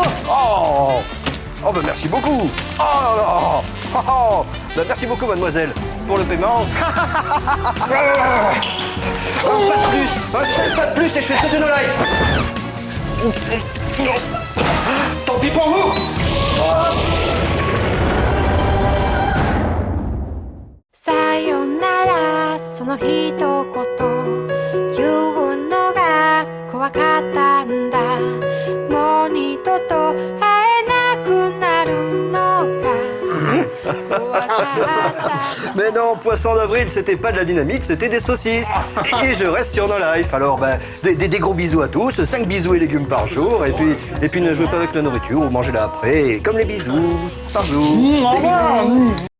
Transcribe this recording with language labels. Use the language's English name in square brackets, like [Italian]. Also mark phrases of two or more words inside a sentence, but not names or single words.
[French] Oh bah merci beaucoup. Oh là là. Oh, bah, merci beaucoup mademoiselle pour le paiement. Pas de plus, pas de plus et je fais sauter nos lives. Tant pis pour vous. [Japanese] Sayonara, その一言言うのが怖かったんだ。もう二度と会えなくなるのが [French] Mais non, poisson d'avril, c'était pas de la dynamite, c'était des saucisses. Et je reste sur No Life. Alors, des gros bisous à tous, 5 bisous et légumes par jour. Et puis ne jouez pas avec la nourriture ou mangez-la après. Comme les bisous, par jour. Des bisous.